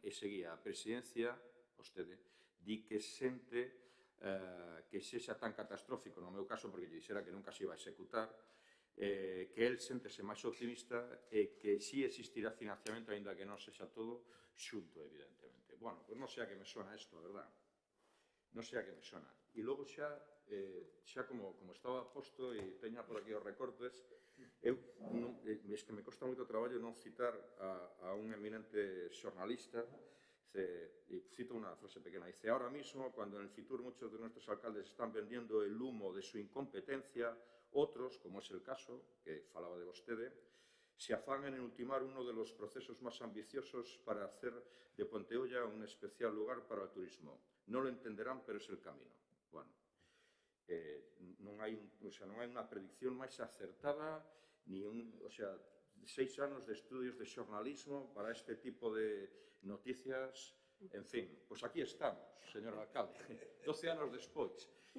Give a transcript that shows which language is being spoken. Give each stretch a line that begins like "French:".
Galician: E seguía a presidencia, vostede, di que sente que sexa tan catastrófico no meu caso, porque lle dixera que nunca se iba a executar, que el séntese máis optimista e que si existirá financiamento, aínda que non sexa todo xunto, evidentemente. Bueno, pois non sei a que me sona isto, a verdad. Non sei a que me sona. E logo xa como estaba posto e teña por aquí os recortes, é que me costa moito traballo non citar a un eminente xornalista.
Spanish: Y cito una frase pequeña, dice: ahora mismo, cuando en el Fitur muchos de nuestros alcaldes están vendiendo el humo de su incompetencia, otros, como es el caso,
Galician: que falaba de vostede,
Spanish: se afanan en ultimar uno de los procesos más ambiciosos para hacer de Ponteulla un especial lugar para el turismo. No lo entenderán, pero es el camino.
Galician: Bueno, non hai unha predicción máis acertada, ni 6 anos de estudios de xornalismo para este tipo de noticias, en fin, pois aquí estamos, señor alcalde, 12 anos despois.